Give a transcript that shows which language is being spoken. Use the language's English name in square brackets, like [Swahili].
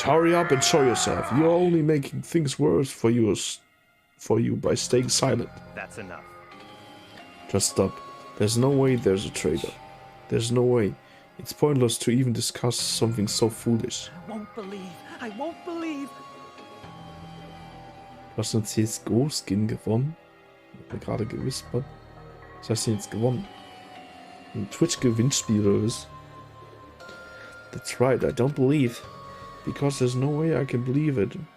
[English] Hurry up and show yourself. You're only making things worse for you by staying silent. That's enough. Just stop. There's no way there's a traitor. There's no way. It's pointless to even discuss something so foolish. I won't believe. I won't believe. [German] Du hast einen CSGO-Skin gewonnen. Hab mir gerade gewispert. Was hast du jetzt gewonnen? Ein Twitch-Gewinnspiel oder was? [English] That's right, I don't believe. Because there's no way I can believe it.